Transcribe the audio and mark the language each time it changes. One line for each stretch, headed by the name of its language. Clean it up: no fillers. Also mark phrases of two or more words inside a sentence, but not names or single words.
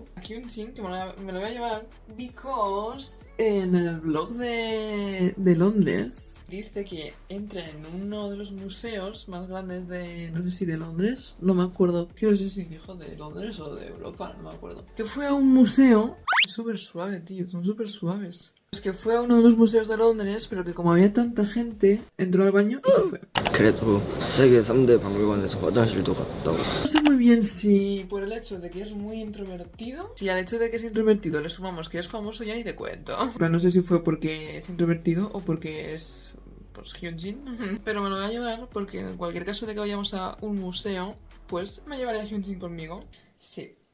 Spanish: Aquí un chin que me lo voy a llevar because en el blog de Londres dice que entre en uno de los museos más grandes de, no sé si de Londres, no me acuerdo, quiero no sé si dijo de Londres o de Europa, no me acuerdo. Que fue a un museo, es súper suave, tío, son súper suaves. Es que fue a uno de los museos de Londres, pero que como había tanta gente, entró al baño y se fue.
Korean: 그래도 세계 3대 박물관에서 화장실도 갔다고.
Spanish: No sé muy bien si por el hecho de que es muy introvertido, si al hecho de que es introvertido le sumamos que es famoso, ya ni te cuento. Pero no sé si fue porque es introvertido o porque es, pues, Hyunjin. Pero me lo voy a llevar porque en cualquier caso de que vayamos a un museo, pues me llevaré a Hyunjin conmigo.